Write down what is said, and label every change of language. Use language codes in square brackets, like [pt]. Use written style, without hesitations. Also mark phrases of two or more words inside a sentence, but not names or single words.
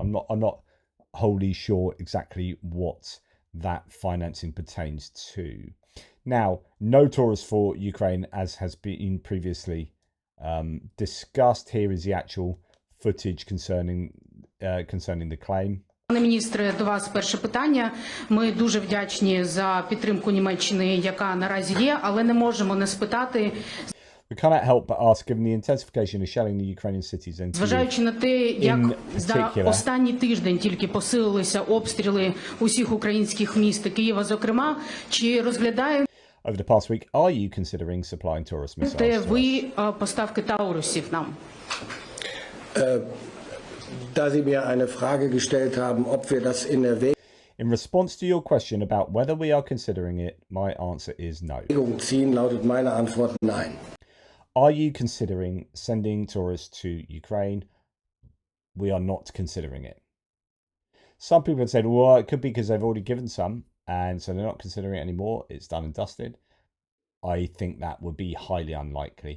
[en] I'm not wholly sure exactly what that financing pertains to. Now, no Taurus for Ukraine, as has been previously discussed. Here is the actual footage concerning the claim. [uk] Пане міністре, до вас перше питання. Ми дуже вдячні за підтримку Німеччини, яка наразі є, але не можемо не спитати. [en] We cannot help but ask, given the intensification of shelling the Ukrainian cities and [uk] зважаючи на те, як за останній тиждень тільки посилилися обстріли усіх українських міст, Києва зокрема, чи розглядає [en] over the past week, are you considering supplying Taurus missiles? [uk] Ви поставки Таурусів нам? [de] Da Sie mir eine Frage gestellt haben, ob wir das in Erwägung [en] In response to your question about whether we are considering it, my answer is no. [de] ziehen, lautet meine Antwort nein. [en] Are you considering sending Taurus to Ukraine? We are not considering it. Some people have said, well, it could be because they've already given some, and so they're not considering it anymore. It's done and dusted. I think that would be highly unlikely.